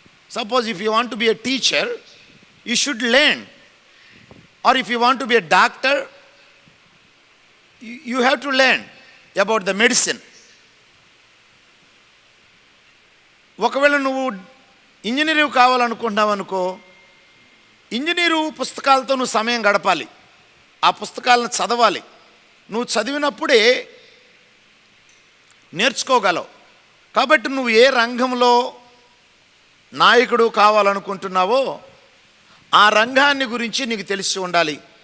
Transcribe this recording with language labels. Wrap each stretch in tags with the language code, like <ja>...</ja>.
<en>Suppose if you want to be a teacher, you should learn. Or if you want to be a doctor, you have to learn about the medicine.</en> <te>ఒకవేళ నువ్వు engineer కావాలనుకుంటున్నావు అనుకో, engineer పుస్తకాలతో నువ్వు సమయం గడపాలి, ఆ పుస్తకాలను చదవాలి. నువ్వు చదివినప్పుడే నేర్చుకోగలవు. కాబట్టి నువ్వు ఏ రంగంలో నాయకుడు కావాలనుకుంటున్నావో ఆ రంగాన్ని గురించి నీకు తెలిసి ఉండాలి.</te>